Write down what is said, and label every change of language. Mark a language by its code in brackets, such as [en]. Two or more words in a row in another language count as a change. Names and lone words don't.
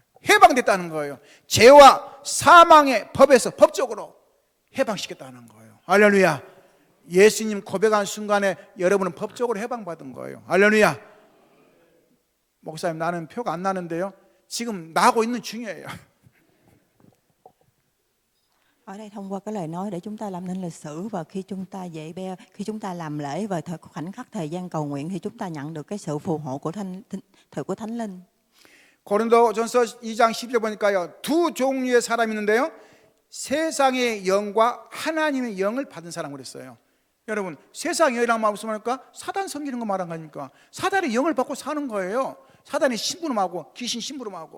[ko] 해방됐다는 거예요. 죄와 사망의 법에서 법적으로 해방시켰다는 거예요. 할렐루야. 예수님 고백한 순간에 여러분은 법적으로 해방받은 거예요. 할렐루야. 목사님 나는 표가 안 나는데요. 지금 나고 있는 중이에요. [vi] Ở đây thông qua cái lời nói để chúng ta làm nên lịch sử, và khi chúng ta khi chúng ta làm lễ và khoảnh khắc thời gian cầu nguyện thì chúng ta nhận được cái sự phù hộ của Thánh Linh. [ko] 고린도전서 2장 10절 보니까요. 두 종류의 사람이 있는데요. 세상의 영과 하나님의 영을 받은 사람 그랬어요. 여러분, 세상의 영이라는 말 무슨 말입니까? 사단 섬기는 거 말한 거 아닙니까? 사단의 영을 받고 사는 거예요. 사단의 심부름하고 귀신 심부름하고.